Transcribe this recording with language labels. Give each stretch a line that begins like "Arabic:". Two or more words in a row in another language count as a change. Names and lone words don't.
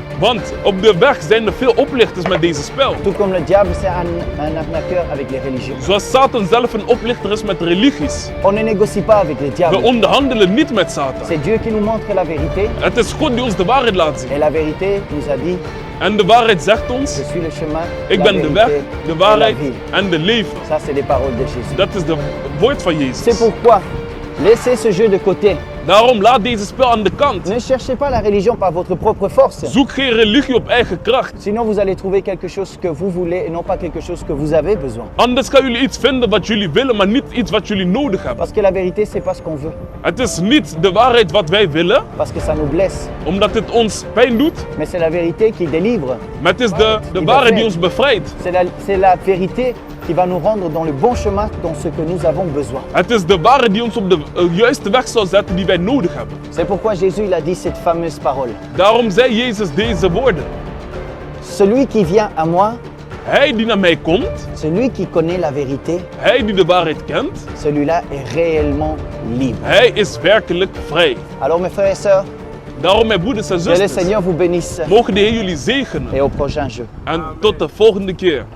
Dutch: Want op de weg zijn er veel oplichters met deze spel.
French: Tout comme le diable, c'est un arnaqueur avec les religions.
Dutch: Zoals Satan zelf een oplichter is met religies.
French: On ne négocie pas avec le
Dutch: We
French: diable.
Dutch: onderhandelen niet met Satan.
French: C'est Dieu qui nous montre la vérité.
Dutch: Het is God die ons de waarheid laat zien.
French: Et la vérité nous a dit,
Dutch: En de waarheid zegt ons,
French: je suis le chemin,
Dutch: ik
French: la
Dutch: ben de weg,
French: vérité
Dutch: de
French: et la
Dutch: waarheid
French: vie.
Dutch: en de leven.
French: Ça, c'est les paroles de Jésus.
Dutch: Dat is de woord van
French: C'est
Dutch: Jezus.
French: pourquoi, laissez ce jeu de côté.
Dutch: Daarom laat deze spel aan de kant.
French: Ne cherchez pas la religion par votre propre force.
Dutch: Zoek geen religie op eigen kracht.
French: Sinon, vous allez trouver quelque chose que vous voulez et non pas quelque chose que vous avez besoin.
Dutch: Anders gaan jullie iets vinden wat jullie willen, maar niet iets wat jullie nodig hebben.
French: Parce que la vérité, c'est pas ce qu'on veut.
Dutch: Het is niet de waarheid wat wij willen,
French: Parce que ça nous blesse.
Dutch: omdat het ons pijn doet.
French: Mais c'est la vérité qui délivre.
Dutch: Maar het is de waarheid die ons bevrijdt.
French: C'est la vérité qui va nous rendre dans le bon chemin, dans ce que nous avons besoin.
Dutch: Het is de waarheid die ons op de juiste weg zal zetten die wij nodig hebben.
French: C'est pourquoi Jésus il a dit cette fameuse parole.
Dutch: Daarom zei Jezus deze woorden.
French: Celui qui vient à moi,
Dutch: Hij die naar mij komt,
French: celui qui connaît la vérité,
Dutch: hij die de waarheid kent,
French: celui-là est réellement libre.
Dutch: hij is werkelijk vrij.
French: Alors mes frères et sœurs,
Dutch: Daarom mijn broeders en
French: que le
Dutch: zusters,
French: Seigneur vous bénisse
Dutch: mogen de Heer jullie zegenen.
French: et au prochain jeu.
Dutch: En tot de volgende keer.